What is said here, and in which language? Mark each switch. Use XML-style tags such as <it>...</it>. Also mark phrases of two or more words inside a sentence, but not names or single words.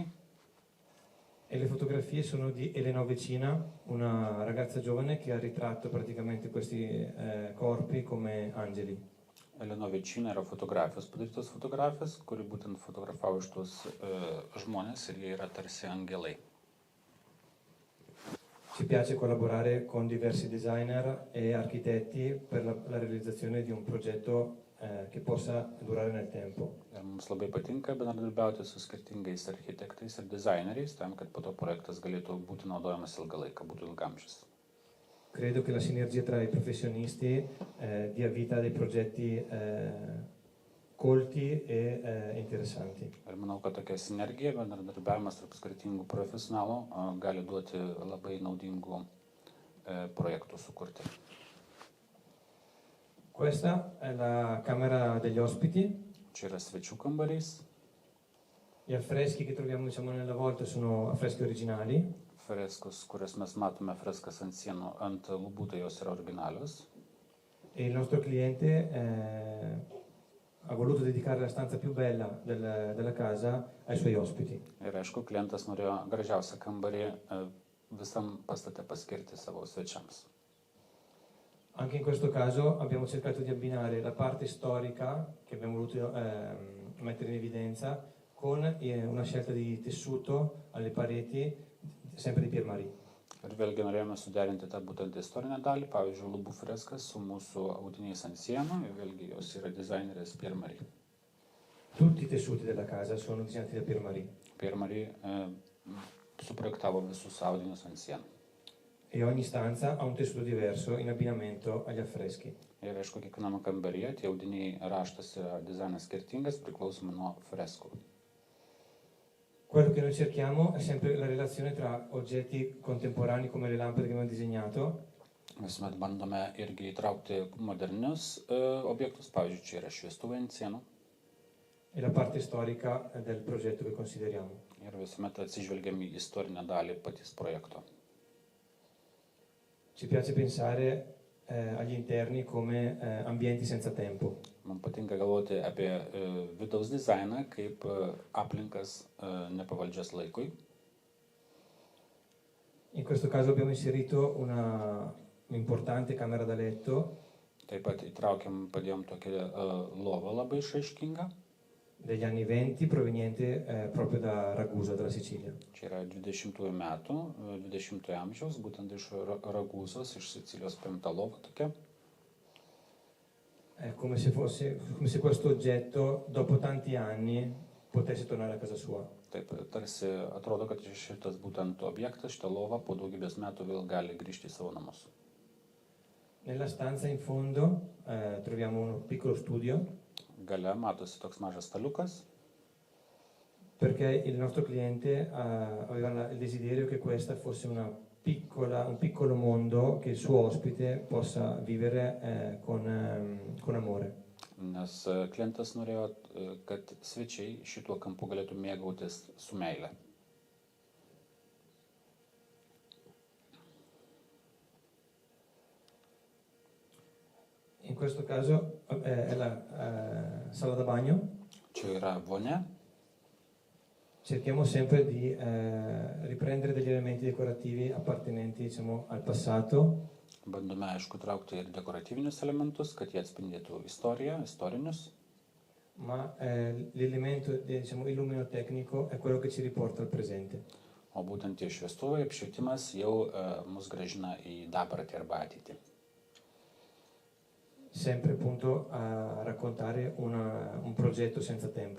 <it>E le fotografie sono di Elena Ovecina, una ragazza giovane che ha ritratto praticamente questi corpi come angeli.</it> <lt>Elena Ovecina yra fotografijos, padarytos fotografijos, kuri būtent fotografavo šitos žmonės ir jie yra tarsi angelai.</lt> <it>Ci piace collaborare con diversi designer e architetti per la realizzazione di un progetto che possa durare nel tempo.</it> <lt>Ir mums labai patinka bendradarbiauti su skirtingais architektais ir dizaineriais, tam, kad po to projektas galėtų būti naudojamas ilgą laiką, būtų ilgamžis.</lt> <it>Credo che la sinergia tra i professionisti dia vita a dei progetti colti e interessanti.</it> <lt>Ir manau, kad tokia sinergija, bendradarbiavimas tarp skirtingų profesionalų gali duoti labai naudingų projektų sukurti.</lt> <it>Questa è la camera degli ospiti.</it> <lt>Čia yra svečių kambarys.</lt> <it>Gli affreschi che troviamo nella volta sono affreschi originali.</it> <lt>Freskos, kurias mes matome, freskas ant sienų, ant lubų, tai jos yra originalios.</lt> <it>E il nostro cliente ha voluto dedicare la stanza più bella della casa ai suoi ospiti.</it> <lt>Ir aišku, klientas norėjo gražiausią kambarį visam pastate paskirti savo svečiams.</lt> <it>Anche in questo caso abbiamo cercato di abbinare la parte storica che abbiamo voluto mettere in evidenza con una scelta di tessuto alle pareti, sempre di Pierre Marie.</it> <lt>Ir vėlgi norėjome suderinti tą būtent istorinę dalį, pavyzdžiui, lubų freskas su mūsų audiniais ant sienų, ir vėlgi jos yra dizainerės Pierre Marie.</lt> <it>Tutti i tessuti della casa sono disegnati da Pierre Marie.</it> <lt>Pierre Marie suprojektavo visus audinius ant sienų.</lt> <it>E ogni stanza ha un tessuto diverso in abbinamento agli affreschi.</it> <lt>Ir aišku, kiekviename kambaryje tie audiniai raštas yra dizainas skirtingas, priklausomai nuo freskų.</lt> <it>Quello che noi cerchiamo è sempre la relazione tra oggetti contemporanei come le lampade che abbiamo disegnato.</it> <lt>Visuomet bandome irgi įtraukti modernius objektus, pavyzdžiui, čia yra šviestuvai ant sienų.</lt> <it>E la parte storica del progetto che consideriamo.</it> <lt>Ir visuomet atsižvelgiam į istorinę dalį patys projekto.</lt> <it>Ci piace pensare agli interni come ambienti senza tempo.</it> <lt>Man patinka galvoti apie vidaus dizainą kaip aplinkas nepavaldžias laikui.</lt> <it>In questo caso abbiamo inserito un'importante camera da letto.</it> <lt>Taip pat padėjom tokią lovą labai išraiškingą.</lt> <it>Degli anni 20 proveniente proprio da Ragusa, dalla Sicilia.</it> <lt>Čia yra 20 metų, 20 amžiaus, būtent iš Ragusos, iš Sicilijos paimta lova tokia.</lt> <it>È come se questo oggetto dopo tanti anni potesse tornare a casa sua.</it> <lt>Taip, tarsi atrodo, kad šitas būtent objektas, šita lova po daugybės metų vėl gali grįžti į savo namus.</lt> <it>Nella stanza in fondo troviamo un piccolo studio.</it> <lt>Gale matosi toks mažas staliukas.</lt> <it>Perché il nostro cliente aveva il desiderio che questa fosse un piccolo mondo che il suo ospite possa vivere con amore.</it> <lt>Nes klientas norėjo, kad svečiai šituo kampu galėtų mėgautis su meile.</lt> <it>In questo caso è la sala da bagno.</it> <lt>Čia yra vonia.</lt> <it>Cerchiamo sempre di riprendere degli elementi decorativi appartenenti, diciamo, al passato.</it> <lt>Bandome, aišku, traukti ir dekoratyvinius elementus, kad jie atspindėtų istoriją, istorinius.</lt> <it>Ma l'elemento, diciamo, illuminotecnico è quello che ci riporta al presente.</it> <lt>O būtent tie šviestuvai, apšvietimas jau mus gražina į dabartį arba ateitį.</lt> <it>Sempre appunto a raccontare un progetto senza tempo.</it>